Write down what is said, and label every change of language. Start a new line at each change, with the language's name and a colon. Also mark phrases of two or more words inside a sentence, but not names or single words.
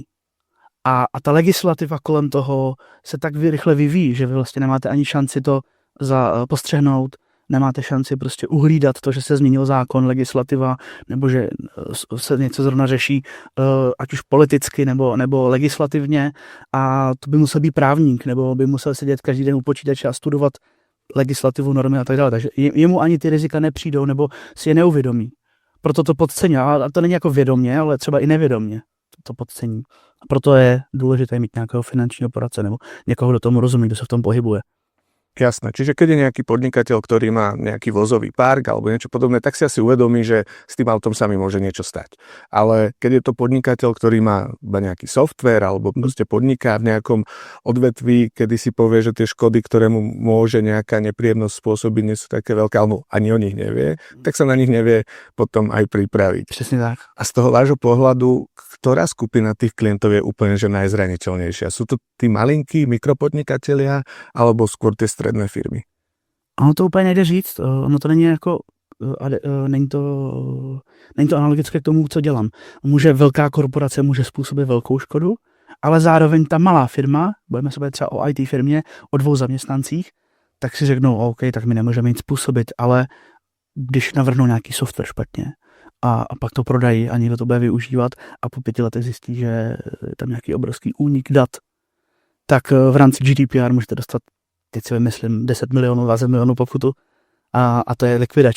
Czech: A ta legislativa kolem toho se tak rychle vyvíjí, že vy vlastně nemáte ani šanci to postřehnout, nemáte šanci prostě uhlídat to, že se změnil zákon, legislativa, nebo že se něco zrovna řeší, ať už politicky nebo legislativně, a to by musel být právník, nebo by musel sedět každý den u počítače a studovat legislativu, normy a tak dále. Takže jemu ani ty rizika nepřijdou, nebo si je neuvědomí. Proto to podcení. A to není jako vědomě, ale třeba i nevědomě to podcení. A proto je důležité mít nějakého finančního poradce nebo někoho, kdo tomu rozumí, kdo se v tom pohybuje.
Slovak: Jasné, čiže keď je nejaký podnikateľ, ktorý má nejaký vozový park alebo niečo podobné, tak si asi uvedomí, že s tým autom sa mi môže niečo stať. Ale keď je to podnikateľ, ktorý má iba nejaký software alebo proste podniká v nejakom odvetví, kedy si povie, že tie škody, ktoré mu môže nejaká nepríjemnosť spôsobiť, nie sú také veľké, alebo ani o nich nevie, tak sa na nich nevie potom aj pripraviť. Přesne tak. A z toho vášho pohľadu, ktorá skupina tých klientov je úplne že najzraniteľnejšia? Sú to tí malinkí mikropodnikatelia alebo skôr tie středné firmy?
Czech: Ono to úplně nejde říct, ono to není jako, není to analogické k tomu, co dělám. Velká korporace může způsobit velkou škodu, ale zároveň ta malá firma, budeme se bavit třeba o IT firmě, o 2 zaměstnancích, tak si řeknou, OK, tak my nemůžeme nic způsobit, ale když navrhnou nějaký software špatně a pak to prodají a někdo to bude využívat a po 5 letech zjistí, že je tam nějaký obrovský únik dat, tak v rámci GDPR můžete dostat, teď si vymyslím, 10 milionů, 20 milionů pokutu a to je likvidační.